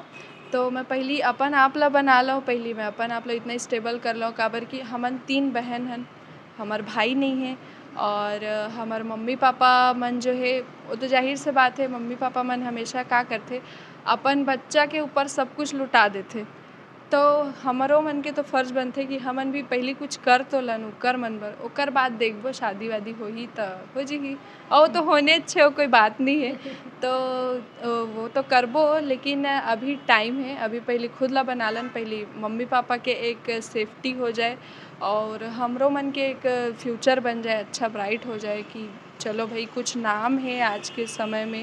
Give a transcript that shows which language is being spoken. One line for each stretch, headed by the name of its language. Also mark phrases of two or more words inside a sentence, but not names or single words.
Chhattisgarhi: तो मैं पहली अपन आप ला बना लूँ, पहली मैं अपन आप ला इतना स्टेबल कर लूँ। काबर कि हमन 3 बहन हन, हमार भाई नहीं है और हमारे मम्मी पापा मन जो है वो तो जाहिर से बात है, मम्मी पापा मन हमेशा का करते अपन बच्चा के ऊपर सब कुछ लुटा देते। तो हमारो मन के तो फ़र्ज़ बनथे कि हमन भी पहले कुछ कर तो लन ओकर मन बर, ओकर बाद देखबो शादी वादी होही त हो जिही। और वो तो होने छे, वो कोई बात नहीं है। तो वो तो करबो, लेकिन अभी टाइम है, अभी पहले खुद ला बना लन, पहले मम्मी पापा के एक सेफ्टी हो जाए और हमरो मन के एक फ्यूचर बन जाए, अच्छा ब्राइट हो जाए कि चलो भाई कुछ नाम है आज के समय में।